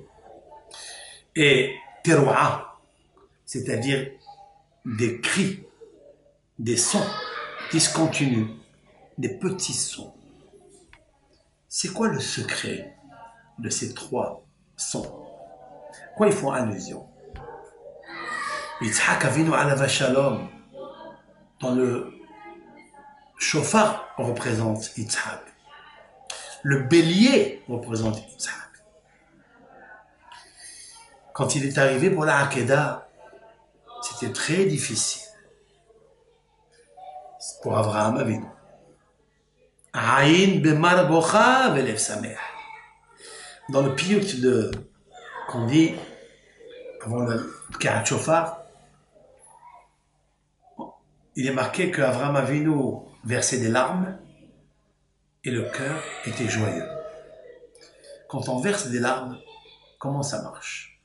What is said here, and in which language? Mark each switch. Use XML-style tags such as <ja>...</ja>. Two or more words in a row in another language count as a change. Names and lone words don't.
<fr>Et teroua, c'est-à-dire des cris, des sons discontinus, des petits sons. C'est quoi le secret de ces trois sons? Quoi ils font allusion?</fr> <he>יצחק אבינו עליו השלום,</he> <fr>dans le chauffard représente Yitzhak. Le bélier représente Yitzhak. Quand il est arrivé pour la Hakeda, c'était très difficile pour Avraham Avinu.</fr> <he>עין במר בוכה ולב שמח.</he> <fr>Dans le piyut qu'on dit avant le</fr> <he>קריאת שופר,</he> <fr>il est marqué qu'Avraham Avinu versait des larmes et le cœur était joyeux. Quand on verse des larmes, comment ça marche?</fr>